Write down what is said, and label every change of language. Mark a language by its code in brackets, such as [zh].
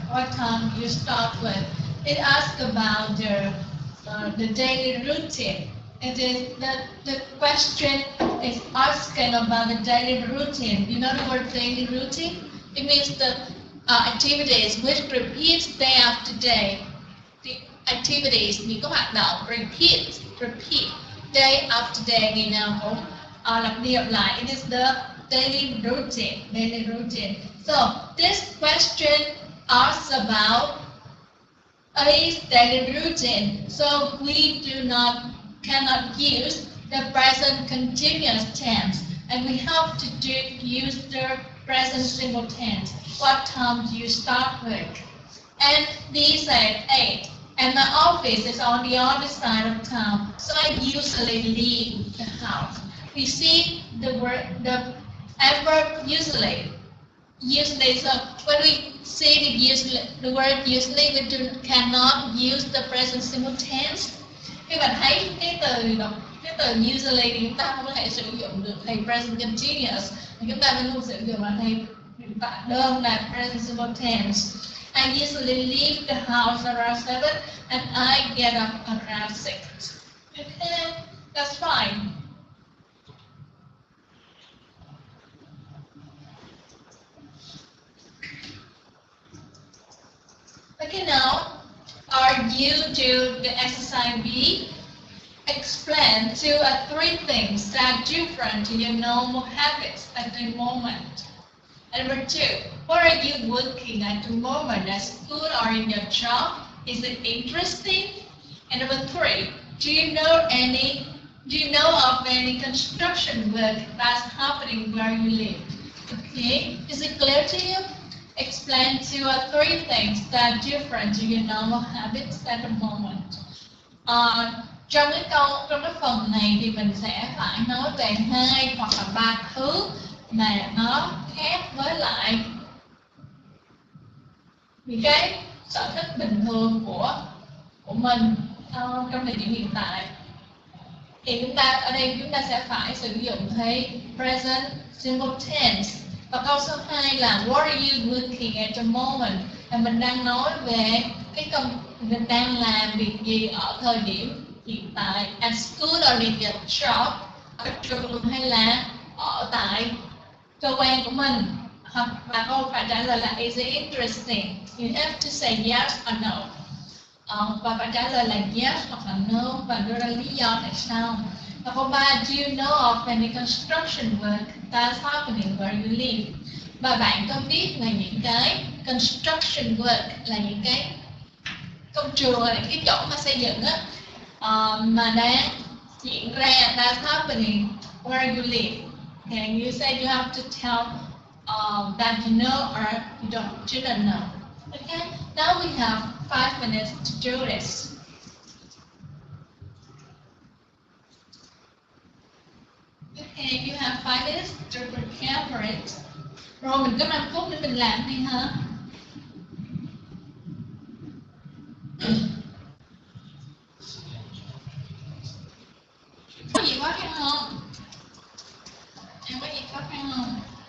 [en] What time do you start work? It asks about the daily routine. It is the question is asking about the daily routine. You know the word daily routine? It means the activities which repeats day after day. The activities, [vi] những cái hoạt động [en] repeat day after day, [vi] ngày nào cũng lặp đi lặp lại. [en] It is the daily routine. So this question asks about a daily routine. So we cannot use the present continuous tense, and we have to use the present simple tense. What time do you start work? And D said 8. And my office is on the other side of town, so I usually leave the house. We see the adverb usually. So when we see the word usually, we cannot use the present simple tense. [vi] Khi bạn thấy cái từ usually thì chúng ta không có thể sử dụng được thầy present continuous, thì chúng ta phải luôn sử dụng là thầy hiện tại đơn là present simple tense. [en] I usually leave the house around 7 and I get up around 6. Okay, that's fine. Okay, now, are you do the exercise B? Explain 2 or 3 things that are different to your normal habits at the moment. And number 2, what are you working at the moment at school or in your job? Is it interesting? And number 3, do you know of any construction work that's happening where you live? Okay, is it clear to you? Explain 2 or 3 things that are different to your normal habits at the moment. [vi] Trong cái phần này thì mình sẽ phải nói về 2 hoặc là 3 thứ mà nó khác với lại những cái sở thích bình thường của mình trong thời điểm hiện tại. Thì ở đây chúng ta sẽ phải sử dụng thêm present simple tense. Và câu số 2 là [en] what are you working at the moment? [vi] Và mình đang nói về mình đang làm việc gì ở thời điểm hiện tại. [en] At school or in your job, [vi] ở trường hay là ở tại cơ quan của mình. Hoặc và câu phải trả lời là [en] is it interesting? You have to say yes or no. [vi] Và phải trả lời là yes hoặc là no và đưa ra lý do tại sao. Và câu 3, [en] do you know of any construction work that's happening where you live? [vi] Và bạn có biết về những cái construction work là những cái công trường, là những cái chỗ mà xây dựng á, mà đang diễn ra, [en] that's happening where you live. And you say you have to tell that you know or you don't know. Okay, now we have 5 minutes to do this. Okay, you have 5 minutes to prepare for it. [vi] Rồi mình có 5 phút để mình làm đi hả? Có gì khó khăn không? Em có gì khó khăn không?